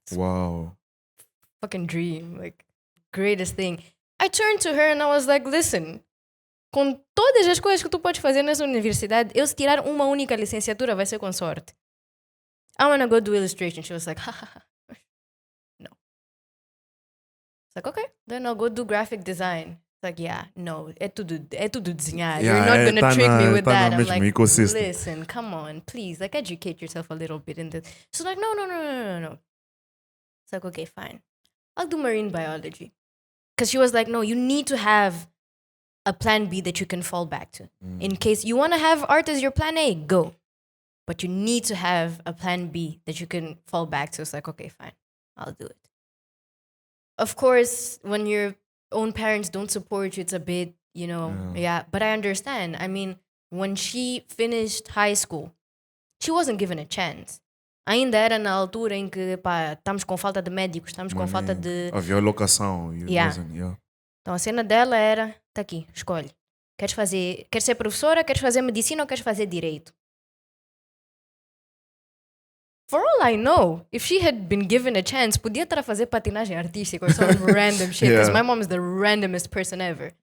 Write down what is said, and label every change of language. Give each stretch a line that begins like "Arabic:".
English: Wow. Fucking dream, like, greatest thing. I turned to her and I was like, listen,
Portuguese: com todas as coisas que tu podes fazer nessa universidade, eu se tirar uma única licenciatura vai ser com sorte.
English: I want to go do illustration. She was like, no. It's like, okay, then I'll go do graphic design. It's like, yeah, no,
Portuguese: é tudo desenhar.
English: Yeah, you're not going to trick me with that. I'm like, ecosystem. Listen, come on, please, like, educate yourself a little bit in this. She's like, no. It's like, okay, fine. I'll do marine biology. Because she was like, no, you need to have a plan B that you can fall back to. In case you want to have art as your plan A, go. but you need to have a plan B that you can fall back to. It's like, okay, fine, I'll do it. Of course, when your own parents don't support you, it's a bit, but I understand. I mean, when she finished high school, she wasn't given a chance.
Portuguese: Ainda era na altura em que, pá, estamos com falta de médicos, estamos com falta de... Havia locação.
English: Yeah.
Portuguese: Então a cena dela era, tá aqui, escolhe. Queres ser professora, queres fazer medicina ou queres fazer direito?
English: For all I know, if she had been given a chance,
Portuguese: podia estar a fazer patinagem artística
English: or some random shit, because my mom is the randomest person ever.